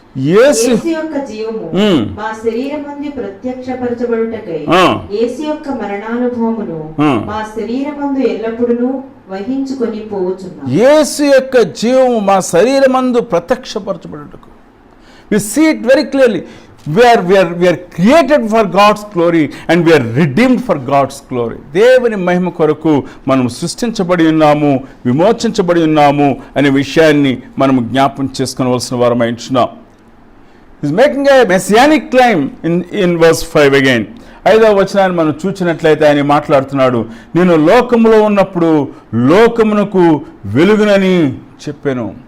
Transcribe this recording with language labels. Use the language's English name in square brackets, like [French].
[Telugu] యేసు యొక్క జీవము మా శరీరమందు ప్రత్యక్షపరచబడుటకై యేసు యొక్క మరణానుభవమును మా శరీరమందు ఎల్లప్పుడూ వహించుకొని పోవచున్నాం. యేసు యొక్క జీవము మా శరీరమందు ప్రత్యక్షపరచబడుటకు. [English] We see it very clearly. We are created for God's glory and we are redeemed for God's glory. [Telugu] దేవుని మహిమ కొరకు మనం సృష్టించబడి ఉన్నాము, విమోచించబడి ఉన్నాము అనే విషయాన్ని మనం జ్ఞాపకం చేసుకోవలసిన వారమై ఉంటున్నాం. [English] Is making a messianic claim in verse 5 again. [Telugu] 5వ వచనాన్ని మనం చూసినట్లయితే ఆయన మాట్లాడుతున్నాడు, నేను లోకములో ఉన్నప్పుడు లోకమునకు వెలుగునని చెప్పాను.